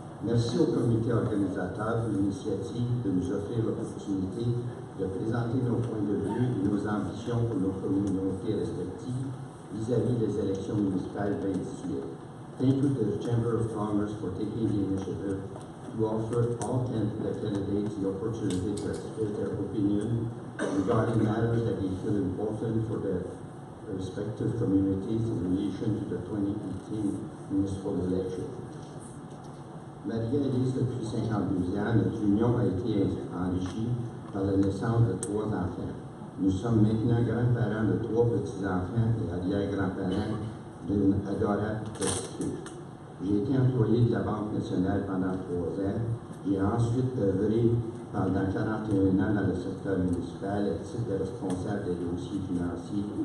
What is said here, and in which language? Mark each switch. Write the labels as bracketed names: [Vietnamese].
[French] Merci au comité organisateur de l'initiative de nous offrir l'opportunité de présenter nos points de vue et nos ambitions pour nos communautés respectives vis-à-vis des élections municipales 2018. [English] Thank you to the Chamber of Commerce for taking the initiative to offer all 10 candidates the opportunity to express their opinion regarding matters that they feel important for their respective communities in relation to the 2018 municipal election. [French] Marie-Élise, depuis 52 ans, notre union a été enrichie par la naissance de 3 enfants. Nous sommes maintenant grands-parents de 3 petits-enfants et arrière-grands-parents d'une adorable prostituée. J'ai été employé de la Banque nationale pendant 3 ans. J'ai ensuite œuvré pendant 41 ans dans le secteur municipal à titre de responsable des dossiers financiers.